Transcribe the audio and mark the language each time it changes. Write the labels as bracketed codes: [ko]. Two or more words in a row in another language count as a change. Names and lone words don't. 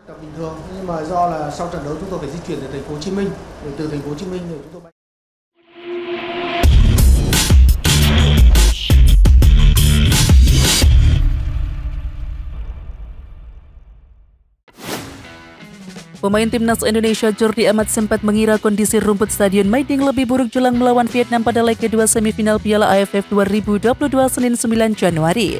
[vi] Tập bình thường nhưng mà do là sau trận đấu chúng tôi phải di chuyển từ thành phố Hồ Chí Minh, rồi từ thành phố Hồ Chí Minh rồi chúng tôi bay. [id] Pemain timnas Indonesia Jordi Amat sempat mengira kondisi rumput Stadion Maiding lebih buruk jelang melawan Vietnam pada leg kedua semifinal Piala AFF 2022 Senin 9 Januari.